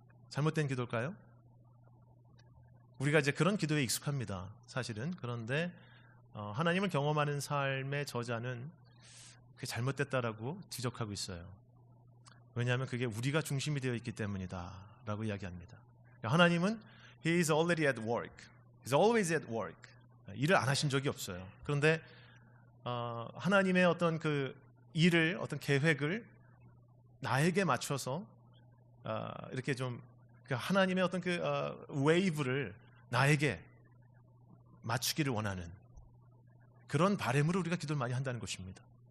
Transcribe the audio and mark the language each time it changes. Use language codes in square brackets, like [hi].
[ko] 잘못된 기도일까요? 우리가 이제 그런 기도에 익숙합니다, 사실은. 그런데 하나님을 경험하는 삶의 저자는 그게 잘못됐다라고 지적하고 있어요. 왜냐하면 그게 우리가 중심이 되어 있기 때문이다 라고 이야기합니다. [en] 하나님은 He is already at work. He's always at work. [ko] 일을 안 하신 적이 없어요. 그런데 하나님의 어떤 일을, 어떤 계획을 나에게 맞춰서 이렇게 좀 하나님의 어떤 웨이브를 나에게 맞추기를 원하는 그런 바람으로 우리가 기도를 많이 한다는 것입니다.